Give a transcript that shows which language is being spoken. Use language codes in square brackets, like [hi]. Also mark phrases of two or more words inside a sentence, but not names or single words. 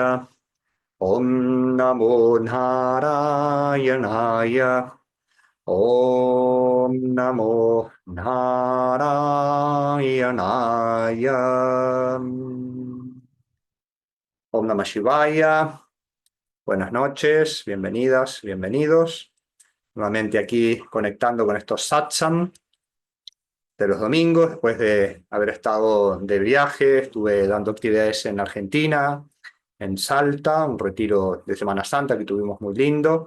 [sa] Om Namo Narayanaaya. Om Namo Narayanaaya. Om Namah Shivaya. [es] Buenas noches, bienvenidas, bienvenidos. Nuevamente aquí conectando con estos satsang de los domingos, después de haber estado de viaje. Estuve dando actividades en Argentina, en Salta, un retiro de Semana Santa que tuvimos muy lindo.